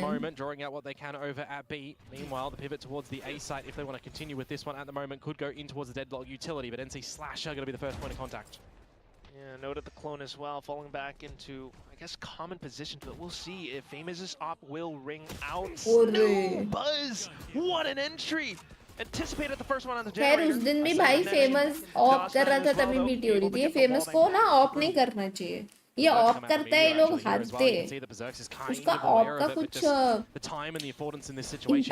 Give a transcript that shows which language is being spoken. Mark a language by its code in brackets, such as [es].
[en] moment, drawing out what they can over at B. Meanwhile, the pivot towards the A site, if they want to continue with this one at the moment, could go in towards the deadlock utility, but NC Slash are going to be the first point of contact. Yeah, noted the clone as well, falling back into, I guess, common position, but we'll see if Famous's op will ring out. No, Buzz! What an entry! Anticipated the first one on the [hi] खैर [en] generator. [hi] उस दिन भी भाई famous of कर रहा था तभी BT हो रही थी. ये फेमस को ना ऑफ नहीं करना चाहिए. ये ऑफ करता है ये लोग हारते हैं. उसका ऑफ का कुछ [en] the time and the affordance in this situation,